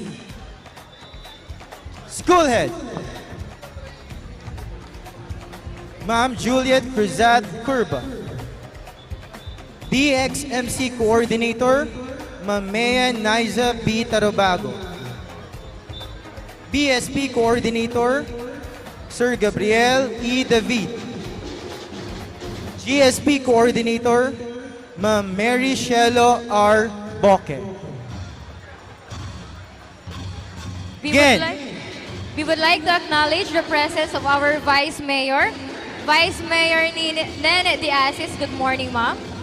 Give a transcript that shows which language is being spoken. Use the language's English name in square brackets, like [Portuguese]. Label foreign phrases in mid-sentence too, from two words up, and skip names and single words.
[English] School head, Ma'am Juliet Cruzat Curba. DXMC coordinator, Ma'am Mea Niza B. Tarobago. BSP coordinator, Sir Gabriel E. David. GSP Coordinator, Ma'am Mary Shelo R. Boque. We would like to acknowledge the presence of our Vice Mayor, Vice Mayor Nene Diasis. Good morning, ma'am.